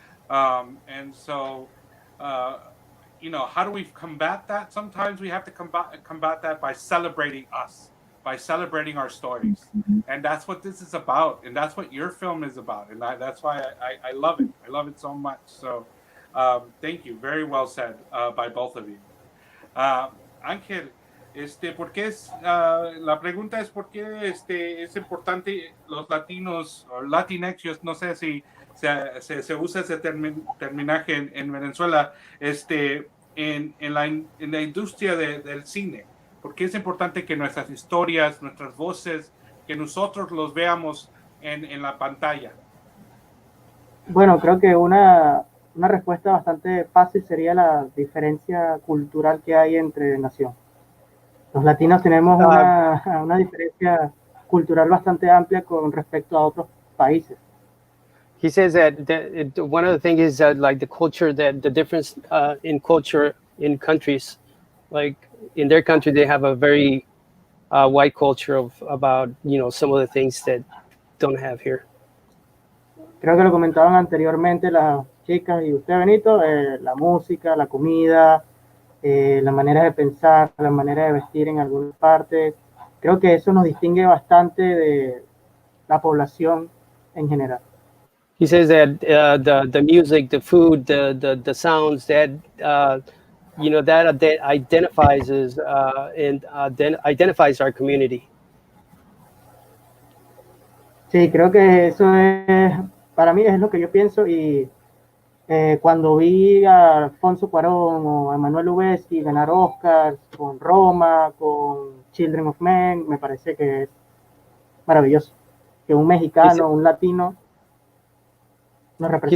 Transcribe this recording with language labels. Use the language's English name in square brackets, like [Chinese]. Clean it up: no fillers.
[English] And so, how do we combat that? Sometimes we have to combat that by celebrating us, by celebrating our stories. And that's what this is about, and that's what your film is about, and that's why I love it. I love it so much. So thank you. Very well said by both of you. [Spanish] Ángel, ¿por qué la pregunta es por qué es importante los latinos o Latinx? Yo no sé si se usa ese terminaje en Venezuela, en la industria del cine. ¿Por qué es importante que nuestras historias, nuestras voces, que nosotros los veamos en la pantalla? Bueno, creo que una respuesta bastante fácil sería la diferencia cultural que hay entre naciones. Los latinos tenemos una diferencia cultural bastante amplia con respecto a otros países. [English] He says that one of the things is like the culture, that the difference in culture in countries, like in their country, they have a very white culture about some of the things that don't have here. [Spanish] Creo que lo comentaban anteriormente las chicas y usted, Benito, la música, la comida, la manera de pensar, la manera de vestir en algunas partes. Creo que eso nos distingue bastante de la población en general. [English] He says that the music, the food, the sounds that that identifies us and identifies our community. [Spanish] Sí, creo que eso para mí es lo que yo pienso, y cuando vi a Alfonso Cuarón o a Emmanuel Lubezki ganar Oscars con Roma, con Children of Men, me parece que es maravilloso que un mexicano, un latino nos represente.